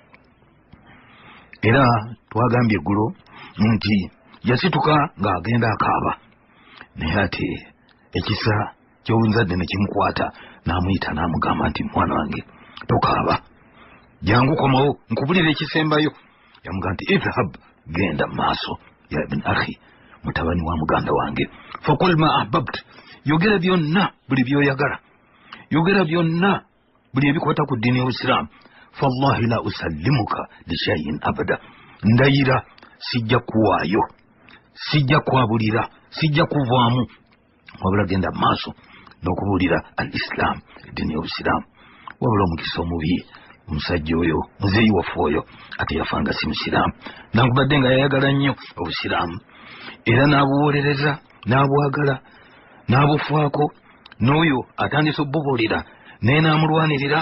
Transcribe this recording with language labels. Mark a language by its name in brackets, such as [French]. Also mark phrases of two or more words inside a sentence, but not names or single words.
[Ganda] Era twagambye eggulo nti yasituka ng'agenda akaaba, naye ate ekisa ky'obunzadde ne kimukwata, n'amuyita n'amugamba nti mwana wange tokaaba, jangu komawo nkubulira ekisembayo. Yamugamba nti idhhab, genda mu maaso, [Arabic] يا ابن أخي, [Ganda] mutabani wa muganda wange, [Arabic] فقل ما أحببت, [Ganda] yogera byonna buli byoyagala, yogera byonna buli ebikwata ku ddiini y'Obusiraamu. [Arabic] فوالله لا أسلمك لشيء أبدا, [Ganda] ndayira sijja kuwaayo, sijja kwabulira, sijja kuvaamu, wabula genda mu maaso n'okubuulira al Islam, eddiini y'Obusiraamu. Wabula omukisa omubi omusajja oyo, muzeeyi waffe oyo, ate yafanga si Musiraamu, nankubadde nga yayagala nnyo Obusiraamu era n'abuwolereza, n'abwagala, n'abufaako, n'oyo atandise obubuulira naye n'amulwanirira.